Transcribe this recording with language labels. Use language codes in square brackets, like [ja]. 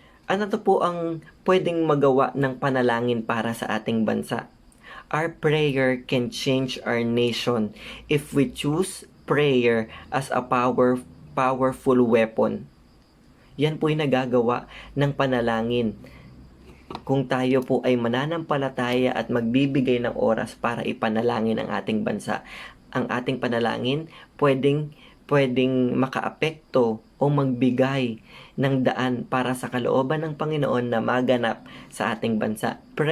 [tl] Ano to po ang pwedeng magawa ng panalangin para sa ating bansa? [en] Our prayer can change our nation if we choose prayer as a powerful weapon. [tl] Yan po yung nagagawa ng panalangin. Kung tayo po ay mananampalataya at magbibigay ng oras para ipanalangin ang ating bansa, ang ating panalangin pwedeng makaapekto o magbigay ng daan para sa kalooban ng Panginoon na maganap sa ating bansa.